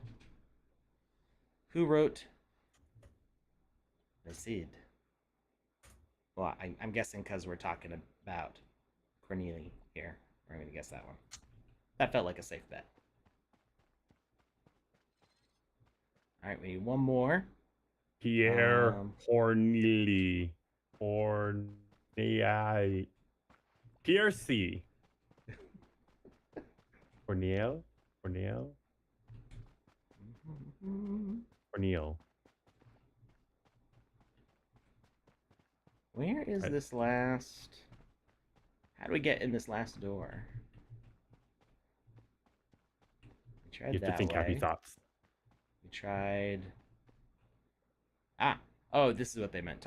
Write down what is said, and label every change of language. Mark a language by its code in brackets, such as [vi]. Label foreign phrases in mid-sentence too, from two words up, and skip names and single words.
[en] Who wrote the Cid? Well, I'm guessing because we're talking about Cornelia here. We're going to guess that one. That felt like a safe bet. All right, we need one more. Pierre Corneille. Corneille. Pierre C. Corneille? Corneille? Corneille. Where is this last? How do we get in this last door? We tried you have that to think way. happy thoughts. We tried. Ah, oh, this is what they meant.